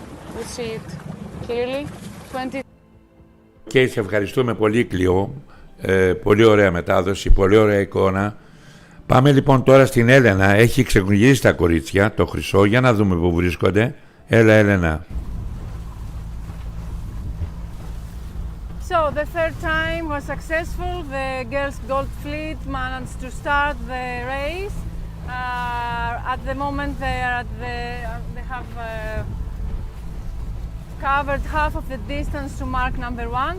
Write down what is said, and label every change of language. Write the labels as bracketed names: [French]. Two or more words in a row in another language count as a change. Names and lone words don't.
[English] We see it clearly. 20. [Greek] Και σε ευχαριστούμε πολύ, Κλειό. Πολύ ωραία μετάδοση, πολύ ωραία εικόνα. Πάμε λοιπόν τώρα στην Έλενα. Έχει ξεκουγυρίσει τα κορίτσια, το χρυσό, για να δούμε πού βρίσκονται. Έλα, Έλενα. [English] So the third time was successful. The girls' gold fleet managed to start the race. At the moment, they have covered half of the distance to mark number 1.